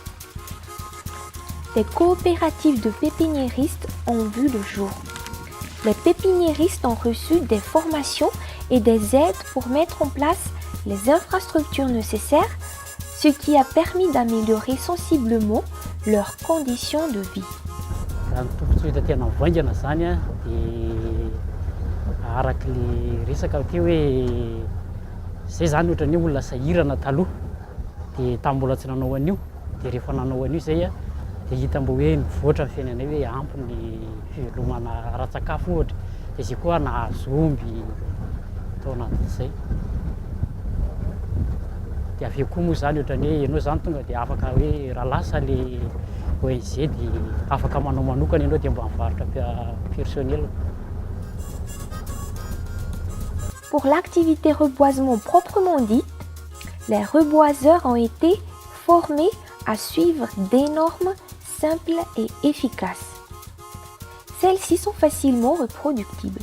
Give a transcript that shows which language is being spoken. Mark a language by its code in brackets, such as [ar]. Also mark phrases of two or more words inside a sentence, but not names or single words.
[fr] Des coopératives de pépiniéristes ont vu le jour. Les pépiniéristes ont reçu des formations et des aides pour mettre en place les infrastructures nécessaires, ce qui a permis d'améliorer sensiblement leurs conditions de vie. [mg] Raha ny tombontsoa hita tena mivaingana zany a dia araka le resaka teo hoe zay zany ohatra ny olona sahirana taloha dia tambola tsy nanao an'io dia rehefa nanao an'io zay a dia hita mbo hoe mivoatra ny fiainanay hoe ampy ny fivelomana ara-tsakafo ohatra dia zay koa nahazomby tao anatin'izay dia avy eo koa moa zany ohatra ny hoe ianao zany tonga dia afaka hoe raha lasa le ONG dia afaka manao manokana ianao dia mba mivarotra personnel. [fr] Pour l'activité reboisement proprement dite, les reboiseurs ont été formés à suivre des normes simples et efficaces. Celles-ci sont facilement reproductibles.